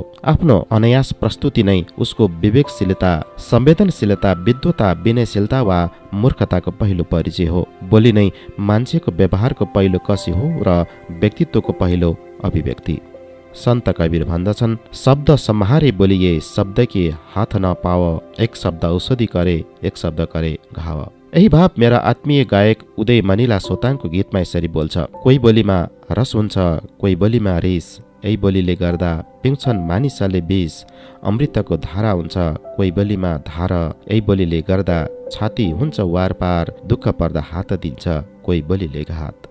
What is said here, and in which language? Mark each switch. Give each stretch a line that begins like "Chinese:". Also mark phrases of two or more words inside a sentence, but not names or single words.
Nepali: आफ्नो अनायास प्रस्तुति नै उसको विवेकशीलता, संवेदनशीलता, विद्वता, विनयशीलता वा मूर्खताको पहिलो परिचय हो। बोली नै मान्छेको व्यवहारको पहिलो कसी हो र व्यक्तित्वको पहिलो अभिव्यक्ति।
Hindi: सन्त कबीर भन्दछन्, शब्द सम्हारे बोलिए, शब्द के हाथ न पाव, एक शब्द औषधि करे, एक शब्द करे घाव।
Nepali: यही भाव मेरा आत्मीय गायक उदय मनिला सोताङको गीतमा यसरी बोल्छ। कोही बोलीमा रस हुन्छ, कोही बोलीमा रिस, यही बोलीले गर्दा पिउँछन् मानिसले विष, अमृतको धारा हुन्छ, कोही बोलीमा धार, यही बोलीले गर्दा छाती हुन्छ वारपार, दुःख पर्दा हात दिन्छ, कोही बोलीले घात।